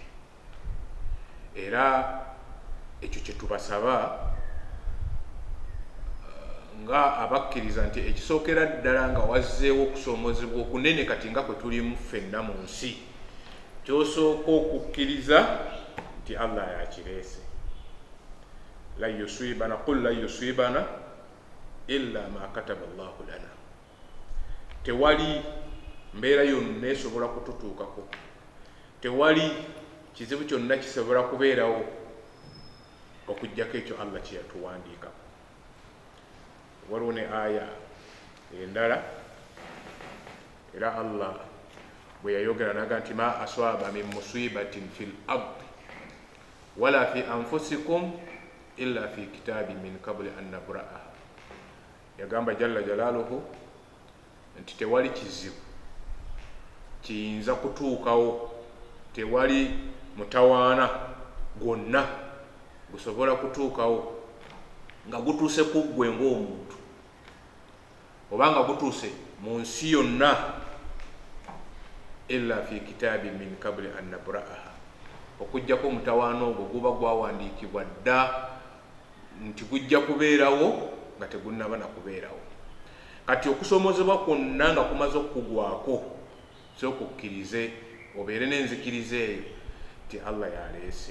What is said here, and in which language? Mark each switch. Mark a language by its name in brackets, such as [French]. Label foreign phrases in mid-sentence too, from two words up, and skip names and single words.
[Ganda] Era ekyo kye tubasaba nga abakkiriza nti ekisookera ddala nga wazzeewo okusoomoozebwa okunene kati nga kwe tulimu ffenna mu nsi, kyosooka okukkiriza nti Allah yakireese. [Arabic] قل لن يصيبنا إلا ما كتب الله لنا. [Ganda] Tewali mbeera yonna esobola kututuukako, tewali kizibu kyonna kisobola kubeerawo okuggyako ekyo Allah kye yatuwandiikako. Waliwo ne aya endala era Allah bwe yayogera naga nti [Arabic] ما أصاب من مصيبة في الأرض ولا في أنفسكم إلا في كتاب من قبل أن نبرأها. [Ganda] Yagamba [Arabic] جل جلاله [Ganda] nti tewali kizibu kiyinza kutuukawo, tewali mutawaana gwonna gusobola kutuukawo nga gutuuse ku ggwe ng'omuntu oba nga gutuuse mu nsi yonna [Arabic] إلا في كتاب من قبل أن نبرأها, [Ganda] okujjako omutawaana ogwo guba gwawandiikibwa dda nti gujja kubeerawo nga tegunnaba na kubeerawo. Kati okusoomozebwa kwonna nga kumaze okugwako, sooka okkirize obeere n'enzikiriza eyo nti Allah yaleese.